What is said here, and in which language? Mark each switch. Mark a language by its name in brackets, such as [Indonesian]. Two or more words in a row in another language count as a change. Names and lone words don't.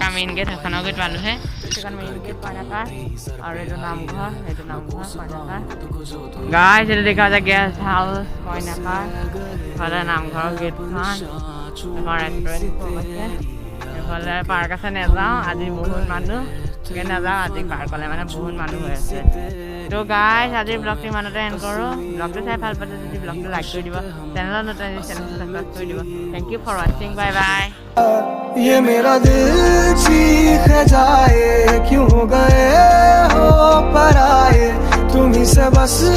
[English] main gate [Assamese] সেইখনৰ গেট পালোহে সেইখন [English] main gate [Assamese] কইনাকাৰ আৰু এইটো নামঘৰ কইনাকাৰ গাইস এইটো দেখা যায় [English] guest house [Assamese] কইনাকাৰ এইফালে নামঘৰৰ গেটখন এখন ৰেষ্টুৰেণ্ট এইফালে পাৰ্ক আছে নাযাওঁ আজি বহুত মানুহ নাযাওঁ আজি পাৰ্কলৈ মানে বহুত মানুহ হৈ আছে তো গাইস আজিৰ ব্লগটো ইমানতে এণ্ড কৰোঁ ব্লগটো চাই ভাল পাইছে যদি ব্লগটো লাইক কৰি দিব চেনেলত নতুন চেনেলটো ছাবস্ক্ৰাইব কৰি দিব [English] thank you for watching bye bye [Hindi] ये मेरा दिल चीख जाए क्यों गए हो पराए तुम ही से बस